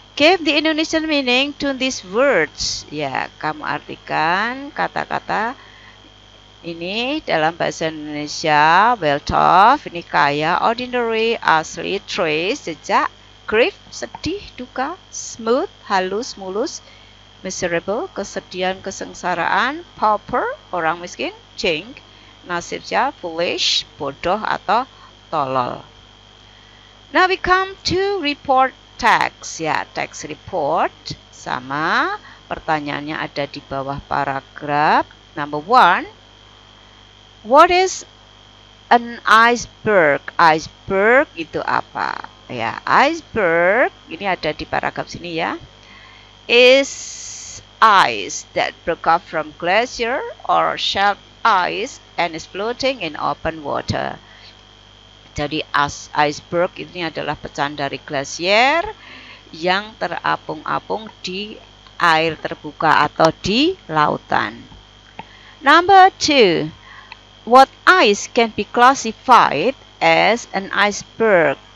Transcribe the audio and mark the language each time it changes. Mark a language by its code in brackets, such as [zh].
[en] Give the Indonesian meaning to these words. [id] Ya, kamu artikan kata-kata ini dalam bahasa Indonesia. Well off, ini kaya, ordinary, asli, trace, jejak, grief, sedih, duka, smooth, halus, mulus, miserable, kesedihan, kesengsaraan, pauper, orang miskin, jink, nasibnya, foolish, bodoh atau tolol. [en] Now we come to report text, ya, text report [id] sama pertanyaannya ada di bawah paragraf. [en] Number 1, what is an iceberg? [id] Iceberg itu apa? Ya, iceberg ini ada di paragraf sini, ya. [en] Is ice that broke off from glacier or shelf ice and is floating in open water. [id] Jadi iceberg ini adalah pecahan dari glasier yang terapung-apung di air terbuka atau di lautan. [en] Number 2, what ice can be classified as an iceberg?